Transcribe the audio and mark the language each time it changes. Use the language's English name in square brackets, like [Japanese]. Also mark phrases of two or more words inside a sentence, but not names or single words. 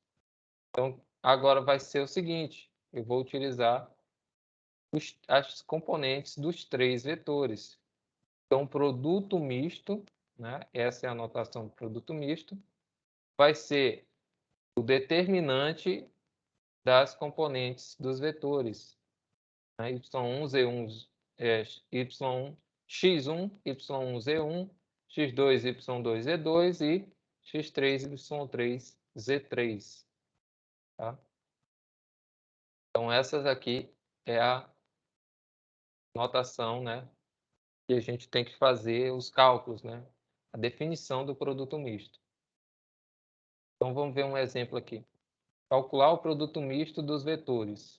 [Portuguese] Então, agora vai ser o seguinte, eu vou utilizar as componentes dos 3 vetores. Então, produto misto, né? Essa é a notação do produto misto, vai ser o determinante das componentes dos vetores, né? Y1, Z1, Y1, X1, Y1, Z1, X2, Y2, Z2 e X3, Y3, Z3. Tá? Então, essas aqui é a notação, né, que a gente tem que fazer os cálculos, né, a definição do produto misto. Então, vamos ver um exemplo aqui. Calcular o produto misto dos vetores.